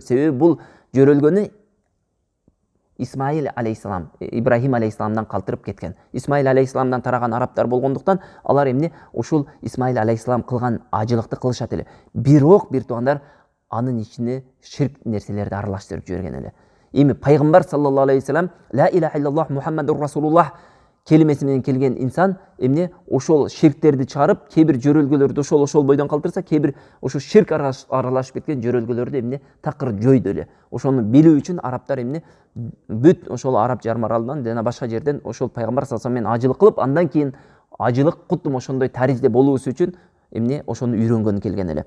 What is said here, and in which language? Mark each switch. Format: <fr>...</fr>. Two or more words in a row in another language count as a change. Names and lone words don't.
<ky>Себеби бул жөрөлгөнү Исмаил алейхиссалам, Ибрахим алейхиссаламдан калтырып кеткен. Исмаил алейхиссаламдан тараган арабтар болгондуктан алар эмне ушул Исмаил алейхиссалам кылган ажылыкты кылышат эле. Бирок бир туугандар анын ичине ширк нерселерди аралаштырып жиберген эле. Эми пайгамбар</ky> <ar>صلى الله عليه وسلم لا إله إلا الله محمد رسول الله</ar> <ky>келимеси менен келген инсан эмне ошол ширктерди чыгарып, кээ бир жөрөлгөлөрдү ошол бойдон калтырса, кээ бир ошо ширк аралашып кеткен жөрөлгөлөрдү эмне такыр жойду эле. Ошону билүү үчүн арабтар эмне бүт ошол араб жарым аралынан жана башка жерден ошол пайгамбар</ky> <ar>صلى الله عليه وسلم</ar> <ky>менен ажылык кылып, андан кийин ажылык куттум ошондой тарихте болуусу үчүн эмне ошону үйрөнгөн келген эле.</ky>